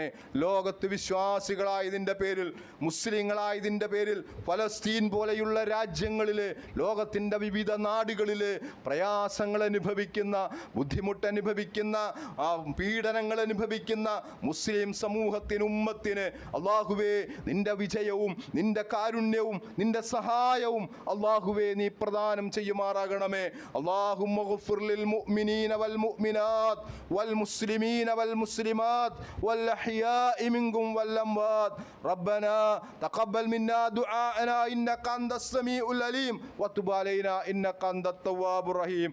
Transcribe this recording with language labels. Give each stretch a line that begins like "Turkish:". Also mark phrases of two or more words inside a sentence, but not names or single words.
Malayalam: ലോകത്ത് വിശ്വാസികളായതിൻ്റെ പേരിൽ, മുസ്ലിങ്ങളായതിൻ്റെ പേരിൽ ഫലസ്തീൻ പോലെയുള്ള രാജ്യങ്ങളിൽ, ലോകത്തിൻ്റെ വിവിധ നാടുകളിൽ പ്രയാസങ്ങൾ അനുഭവിക്കുന്ന, ബുദ്ധിമുട്ടനുഭവിക്കുന്ന, പീഡനങ്ങൾ അനുഭവിക്കുന്ന മുസ്ലിം സമൂഹത്തിന്, ഉമ്മത്തിന് അള്ളാഹുവേ നിൻ്റെ വിജയവും നിൻ്റെ കാരുണ്യവും നിൻ്റെ സഹായവും സഹായവും അല്ലാഹുവേ നീ പ്രദാനം ചെയ്യുമാറാകണമേ.
Arabic: اللهم اغفر للمؤمنين والمؤمنات والمسلمين والمسلمات والأحياء منكم والأموات. ربنا تقبل منا دعاءنا إنك أنت السميع العليم وتب علينا إنك أنت التواب الرحيم.